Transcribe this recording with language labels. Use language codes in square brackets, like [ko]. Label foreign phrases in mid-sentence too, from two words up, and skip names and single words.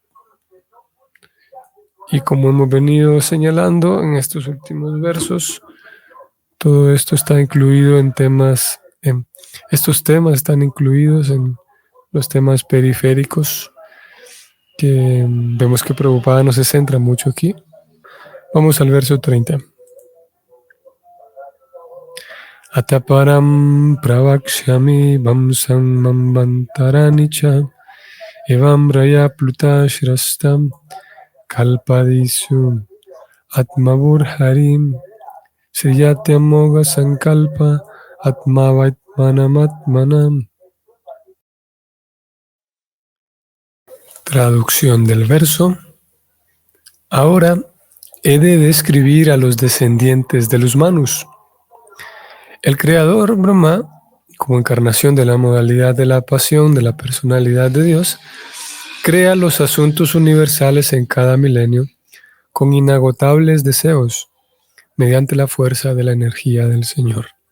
[es] Y como hemos venido señalando en estos últimos versos, todo esto está incluido en temas, estos temas están incluidos en los temas periféricos que vemos que Prabhupada no se centra mucho aquí. Vamos al verso 30. [sa] Ataparam pravakshami vamsam mambantaranicha evam raya pluta shrastam kalpadisu atmavur harim sriyatyamoga sankalpa atmavaitmanamatmanam. [es] Traducción del verso. Ahora he de describir a los descendientes de los Manus. El creador Brahma, como encarnación de la modalidad de la pasión de la personalidad de Dios, crea los asuntos universales en cada milenio con inagotables deseos, mediante la fuerza de la energía del Señor.